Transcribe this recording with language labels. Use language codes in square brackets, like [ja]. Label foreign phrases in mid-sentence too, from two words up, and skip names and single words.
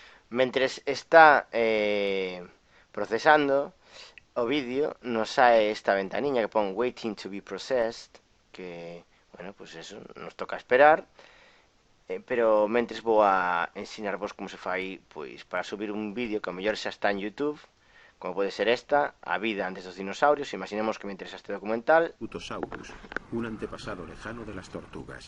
[gl] Mentres está procesando o vídeo, nos sae esta ventaniña que pon [en] waiting to be processed, [gl] que, bueno, [es] pues eso, [gl] nos toca esperar. Pero mentres vou a ensinarvos como se fai, pois, para subir un vídeo que ao mellor xa está en YouTube, como pode ser esta, a vida antes dos dinosaurios. Imaginemos que me interesa este documental. [es] Utosaurus, un antepasado lejano de las tortugas.